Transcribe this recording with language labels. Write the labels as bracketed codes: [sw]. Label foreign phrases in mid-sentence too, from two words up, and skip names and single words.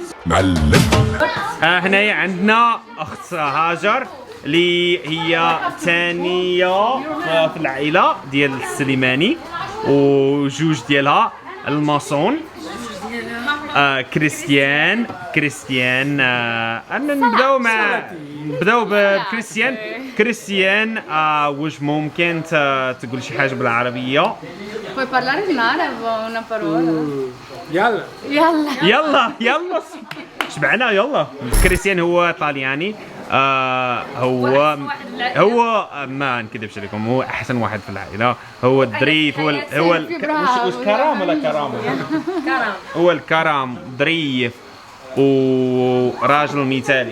[ar] هنايا عندنا اخت هاجر اللي هي ثانيه في العائله ديال السليماني، وجوج ديالها الماسون كريستيان. انا نبداو بكريستيان. واش ممكن تقول شي حاجه بالعربيه؟ [it] Puoi parlare in arabo una parola? [ar] يلا شبعنا. يلا كريستيان هو طالياني. هو ما نكذبش عليكم، هو احسن واحد في العائله. هو الظريف، هو واش كرام ولا كرام؟ هو الكرام، ظريف وراجل مثالي.